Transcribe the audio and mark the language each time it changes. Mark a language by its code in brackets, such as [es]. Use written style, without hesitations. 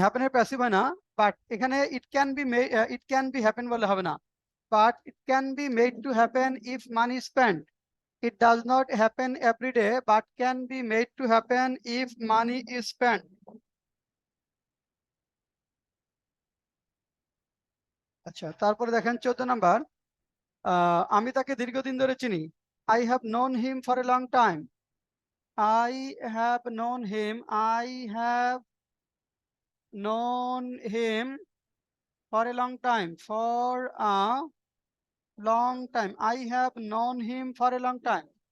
[en] Happen [bn] এর passive হয় না, বাট এখানে [en] it can be happen [bn] বলে হবে না, [en] but it can be made to happen if money is spent. It does not happen every day, but can be made to happen if money is spent. [bn] আচ্ছা তারপরে দেখেন 14 number, আমি তাকে দীর্ঘদিন ধরে চিনি। [en] I have known him for a long time. I have known him. I have known him for a long time. For a long time. I have known him for a long time.